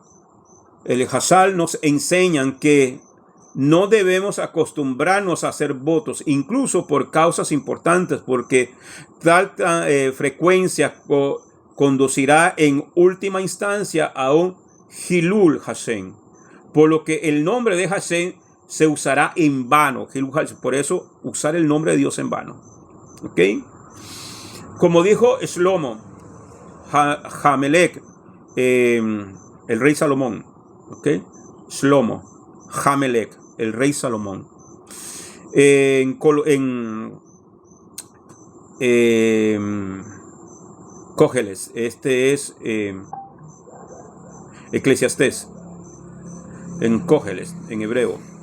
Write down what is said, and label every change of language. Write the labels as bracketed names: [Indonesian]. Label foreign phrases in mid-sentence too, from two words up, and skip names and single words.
[Spanish] El Hazal nos enseñan que no debemos acostumbrarnos a hacer votos, incluso por causas importantes, porque tal frecuencia conducirá en última instancia a un [Hebrew] חילול השם, [Spanish] por lo que el nombre de Hashem se usará en vano. Por eso usar el nombre de Dios en vano. ¿Ok? Como dijo Shlomo Hamelech, el rey Salomón. ¿Ok? Shlomo Hamelech, el rey Salomón. En Cógeles, este es Eclesiastés, en Cógeles, en hebreo.